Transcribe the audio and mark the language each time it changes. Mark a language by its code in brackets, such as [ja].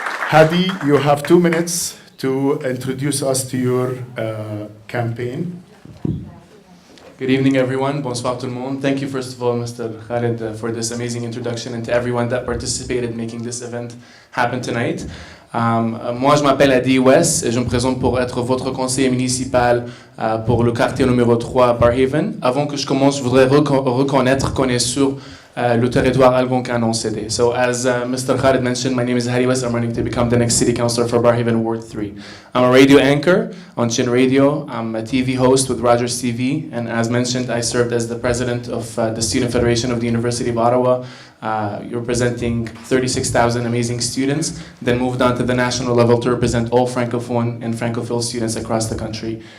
[en] Hadi, you have 2 minutes to introduce us to your campaign. Good evening, everyone. [fr] Bonsoir tout le monde. [en] Thank you, first of all, Mr. Khaled, for this amazing introduction, and to everyone that participated making this event happen tonight. [fr] Moi, je m'appelle Hadi Wes et je me présente pour être votre conseiller municipal pour le quartier numéro 3 à Barrhaven. Avant que je commence, je voudrais reconnaître qu'on est sur le territoire algonquin non cédé. [en] So as Mr. Khaled mentioned, my name is Hari West. I'm running to become the next city councilor for Barrhaven Ward 3. I'm a radio anchor on Chin Radio. I'm a TV host with Rogers TV. And as mentioned, I served as the president of the Student Federation of the University of Ottawa, representing 36,000 amazing students, then moved on to the national level to represent all Francophone and Francophile students across the country.